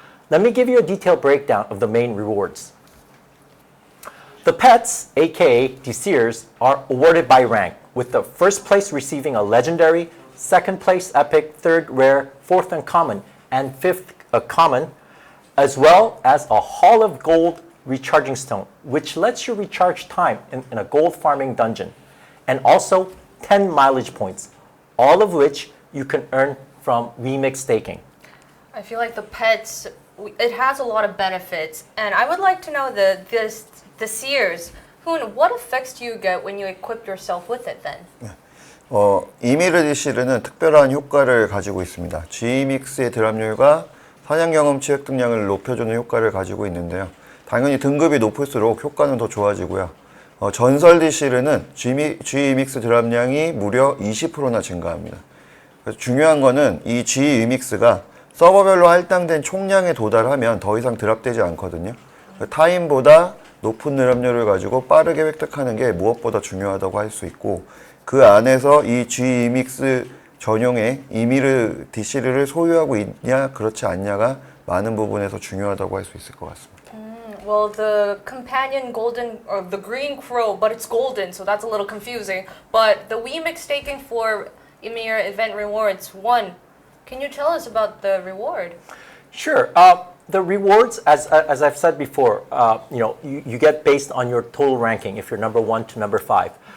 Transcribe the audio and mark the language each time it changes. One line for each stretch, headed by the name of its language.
English: Let me give you a detailed breakdown of the main rewards. The pets, aka Desirs, are awarded by rank, with the first place receiving a legendary, second place epic, third rare, fourth uncommon, and fifth a common, as well as a Hall of Gold recharging stone, which lets you recharge time in a gold farming dungeon, and also 10 mileage points, all of which you can earn from WEMIX staking. I feel like the pets, it has a lot of benefits, and I would like to know the seers. Hoon, what effects do you get when you equip yourself with it then?
Korean: 이미르 디시르는 특별한 효과를 가지고 있습니다. GMix의 드랍률과 사냥 경험치 획득량을 높여주는 효과를 가지고 있는데요. 당연히 등급이 높을수록 효과는 더 좋아지고요. 전설 디시르는 GMix 드랍량이 무려 20%나 증가합니다. 그래서 중요한 거는 이 GMix가 서버별로 할당된 총량에 도달하면 더 이상 드랍되지 않거든요. 타임보다 높은 드랍률을 가지고 빠르게 획득하는 게 무엇보다 중요하다고 할 수 있고, 그 안에서 이 GMix 전용의 이미르 디시르를 소유하고 있냐 그렇지 않냐가 많은 부분에서 중요하다고 할 수 있을 것 같습니다.
English: Well, the companion golden, or the green crow, but it's golden, so that's a little confusing. But the WEMIX staking for YMIR event rewards, can you tell us about the reward? Sure. The rewards, as I've said before, you get based on your total ranking if you're number 1 to number 5.